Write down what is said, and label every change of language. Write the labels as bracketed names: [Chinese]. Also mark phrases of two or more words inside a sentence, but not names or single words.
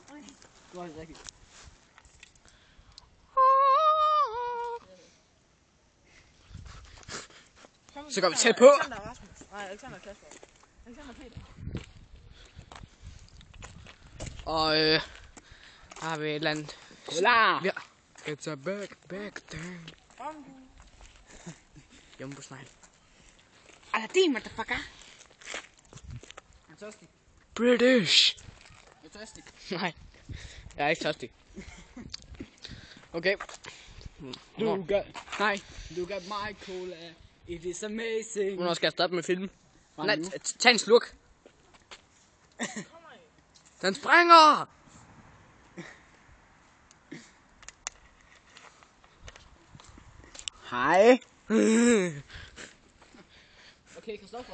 [Danish] Du har det rigtigt. Så går vi tæt på. Alexander Rasmus. Nej, Alexander Kasper. Alexander Peter. Og har vi et eller andet. [Spanish] Hola! [Danish] Ja. [English] It's a back thing. [Danish] Bambu. Jumbo-snegl. Aladdin, motherfucker! Jeg er tørstig. British! Jeg er tørstig. Nej, jeg er ikke tørstig. Okay. [English] Look at my cola. It is amazing. [Danish] Hvornår skal jeg stoppe med film? Nej, Nu. tag en slurk. Den springer! Hej. Okay, Kristoffer.